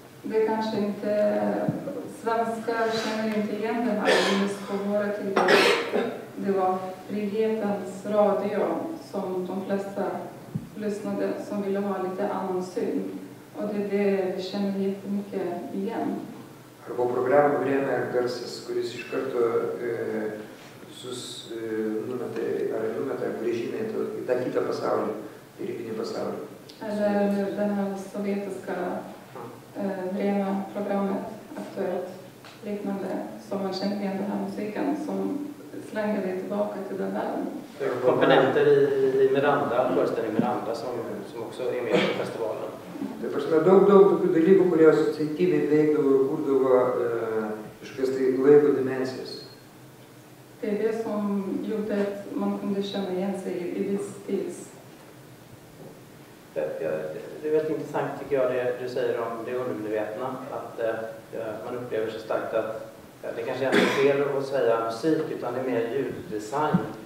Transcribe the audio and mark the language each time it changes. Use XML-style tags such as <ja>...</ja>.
<sv>Det kanske inte, svenskar känner inte igen den här just på våra tider. Det var frihetens radio som de flesta lyssnade, som ville ha lite annan syn. Och det är det vi känner jättemycket igen.</sv> <lt>Arba programą Vrėmė garsas, kuris iš karto visus numeta grįžimą į tą kitą pasaulį, į rytinį pasaulį.</lt> <sv>Eller den här sovjetiska Vrėmė-programmet, Aktuellt, liknande, som man känner igen den här musiken, som slänger dig tillbaka till den världen. Komponenter i Miranda, föreställning Miranda, som också är med på festivalen.</sv> <lt>Tai prasme, daug tokių dalykų, kurie asociatyviai veikdavo ir kurdavo kažkokias tai laiko dimensijas.</lt> <sv>Det är det som gjorde att man kunde känna igen sig i viss tids väldigt intressant tycker jag det du säger om det undermedvetna. Att man upplever så starkt att det kanske är fel att säga musik utan det är mer ljuddesign.</sv>